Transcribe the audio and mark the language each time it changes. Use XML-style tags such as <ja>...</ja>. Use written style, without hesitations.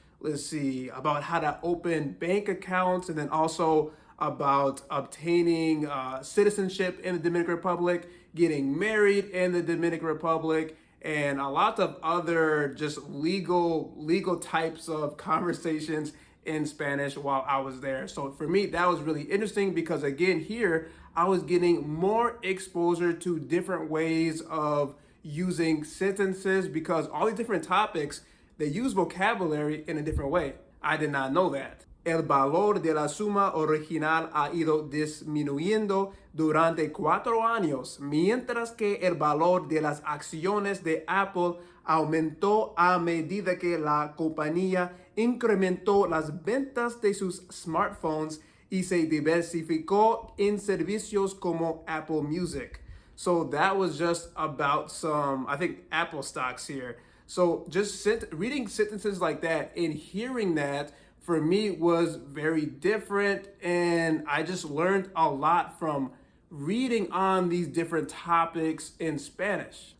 <en>Let's see, about how to open bank accounts, and then also about obtaining citizenship in the Dominican Republic, getting married in the Dominican Republic, and a lot of other just legal types of conversations in Spanish while I was there. So for me, that was really interesting because again, here I was getting more exposure to different ways of using sentences because all these different topics, they use vocabulary in a different way. I did not know that.</en> <es>El valor de la suma original ha ido disminuyendo durante 4 años, mientras que el valor de las acciones de Apple aumentó a medida que la compañía incrementó las ventas de sus smartphones y se diversificó en servicios como Apple Music.</es> <en>So that was just about some, I think, Apple stocks here. So just reading sentences like that and hearing that for me was very different, and I just learned a lot from reading on these different topics in Spanish.</en>